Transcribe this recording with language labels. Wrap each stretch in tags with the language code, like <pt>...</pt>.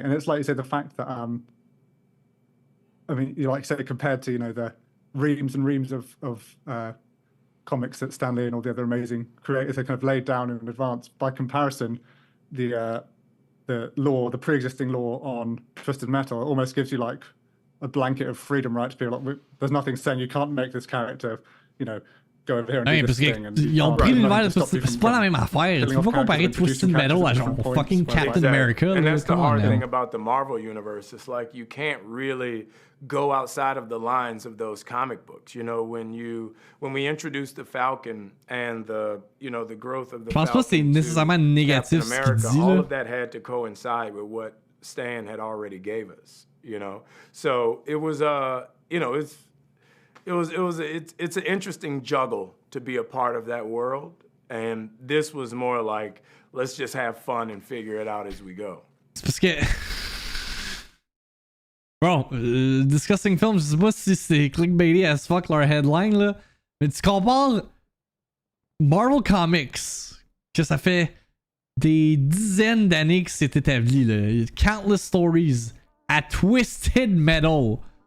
<en>And it's like you said, the fact that, I mean, you like you said, compared to, you know, the reams and reams of comics that Stan Lee and all the other amazing creators have kind of laid down in advance, by comparison, the law, the pre-existing law on Twisted Metal almost gives you like a blanket of freedom, right? To be like, there's nothing saying you can't make this character, you know, go over here and do this thing.</en> <fr>Ils ont pris l'univers de Twisted. C'est pas la même affaire. Tu peux pas comparer Twisted Metal à genre fucking Captain America.</fr> <en>And that's the hard thing about the Marvel universe. It's like you can't really go outside of the lines of those comic books. You know, when we introduced the Falcon and the growth of the Falcon.</en> <fr>Je pense pas que c'est nécessairement négatif ce qu'il dit là.</fr> <en>All of that had to coincide with what Stan had already gave us. You know, so it was it's an interesting juggle to be a part of that world, and this was more like, let's just have fun and figure it out as we go.</en> <fr>C'est parce que bon,</fr> <en>discussing films,</en> <fr>je sais pas si c'est</fr> <en>clickbaity as fuck</en> <fr>leur headline là, mais tu compares Marvel Comics, que ça fait des dizaines d'années que c'est établi là,</fr> <en>countless stories,</en> <fr>à Twisted Metal.</fr>